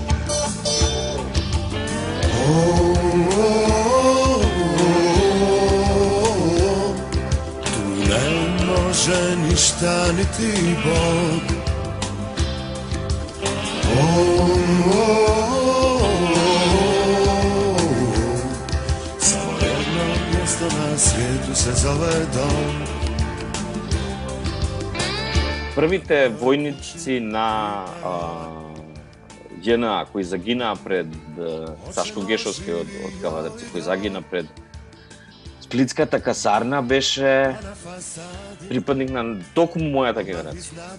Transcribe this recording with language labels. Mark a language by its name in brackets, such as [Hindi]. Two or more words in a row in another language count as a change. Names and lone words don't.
[Croatian] Tu ne može ništa niti Bog. Samo jedno mjesto na svijetu se zove dom. [Macedonian] Првите војници на ЈНА кои загинаа пред Сашко Гешовски од Кавадарци, кој загина пред Сплитската касарна, беше припадник на токму мојата генерација.